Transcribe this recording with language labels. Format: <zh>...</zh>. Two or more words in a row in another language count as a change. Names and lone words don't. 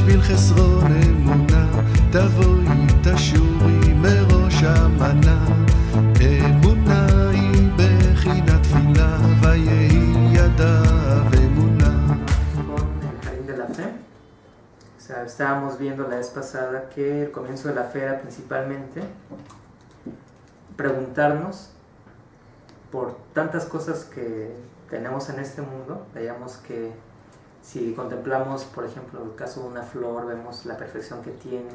<he>בחסרון אמונה, תבואי תשורי מראש המנה. אמונה היא בחינת תפילה, ויהי ידיו אמונה.</he> <es>Con el jardín de la fe. O sea, estábamos viendo la vez pasada que el comienzo de la fe era principalmente preguntarnos por tantas cosas que tenemos en este mundo. Veíamos que si contemplamos, por ejemplo, el caso de una flor, vemos la perfección que tiene.</es>